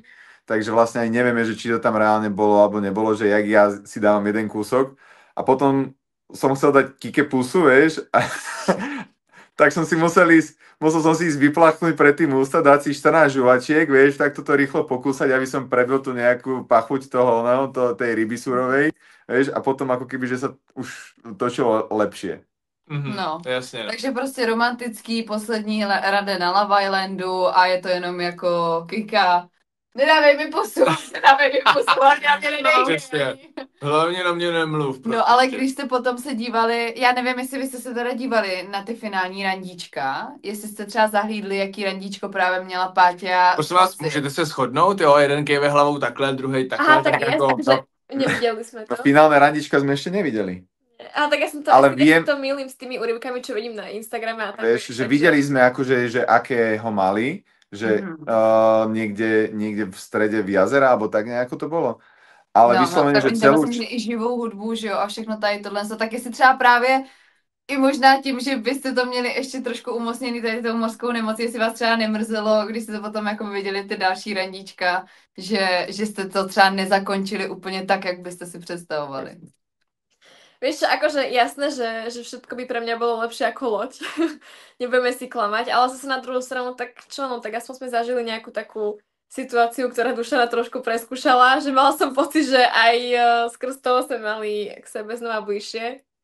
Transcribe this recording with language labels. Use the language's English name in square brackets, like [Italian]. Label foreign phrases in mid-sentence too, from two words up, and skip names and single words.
[Slovak] Takže vlastne ani nevieme, že či to tam reálne bolo alebo nebolo, že jak ja si dávam jeden kúsok a potom som chcel dať Kike pusu, vieš, a tak som si musel som si ísť vyplachnúť pred tým ústa, dať si 14 žuvačiek, vieš, tak toto rýchlo pokúsať, aby som prebil tú nejakú pachuť toho, no, tej ryby surovej, vieš, a potom ako keby, že sa už točilo lepšie. [Czech] No, jasně. No. takže prostě romantický poslední rade na Love Islandu a je to jenom jako Kika. Nedávej mi pusu, hlavně mě Přesně. Hlavně na mě nemluv. Prostě. No, ale když jste potom se dívali, já nevím, jestli byste se teda dívali na ty finální randíčka, jestli jste třeba zahlídli, jaký randíčko právě měla Páťa. Prosím vás, můžete se shodnout, jo? Jeden kejve hlavou takhle, druhý takhle. Aha, tak jako, [Slovak] jasne, že nevideli sme to. No, finálne randička sme ešte nevideli. Ale tak ja som to, Ale ja to milím s tými úryvkami, čo vidím na Instagrame a tak. Vieš, že videli sme akože, že aké ho mali, že niekde v strede v jazera, alebo tak nejako to bolo. Ale vyslovene, že celú... [Czech] Vlastně i živou hudbu, že jo, a všechno tady tohle, tak jestli třeba právě i možná tím, že byste to měli ještě trošku umocněný tady tou mořskou nemocí, jestli vás třeba nemrzelo, když jste to potom jako viděli ty další randíčka, že jste to třeba nezakončili úplně tak, jak byste si představovali. [Slovak] Vieš čo, akože jasné, že všetko by pre mňa bolo lepšie ako loď. Nebudeme si klamať, ale zase na druhú stranu, tak čo, no tak aspoň sme zažili nejakú takú situáciu, ktorá Dušana trošku preskúšala, že mala som pocit, že aj skrz toho sme mali k sebe znova bližšie.